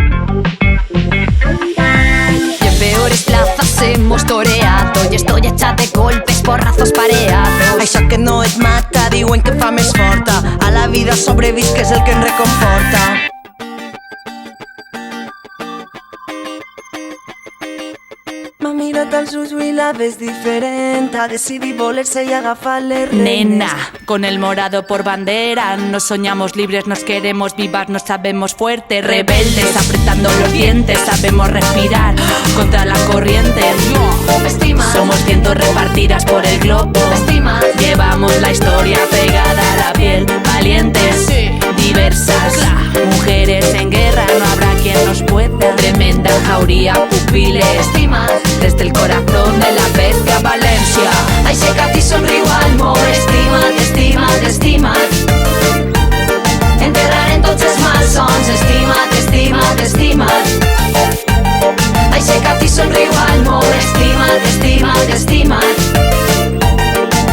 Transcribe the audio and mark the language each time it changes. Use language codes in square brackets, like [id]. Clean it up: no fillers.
[es] Y en peores plazas hemos toreado y estoy hecha de golpes, porrazos pareados. [ca] Això que no et mata, diuen que fa més forta. A la vida sobrevisc, que és el que em reconforta. M'ha mirat als ulls i la ves diferent. Ha decidit voler-se y agafar les regnes. [es] Nena, con el morado por bandera, nos soñamos libres, nos queremos vivas, nos sabemos fuertes, rebeldes, apretando los dientes, sabemos respirar contra la corriente. Somos cientos repartidas por el globo, llevamos la historia pegada a la piel, valientes, diversas, mujeres en guerra, no habrá quien nos pueda. Tremenda jauría, pupiles, desde el corazón de la bestia Valencia. [ca] Aixeca't i somriu al món, estimat, estimat, estimat. Enterrarem tots els malsons, estimat, estimat, estimat. Aixeca't i somriu al món, estimat, estimat, estimat.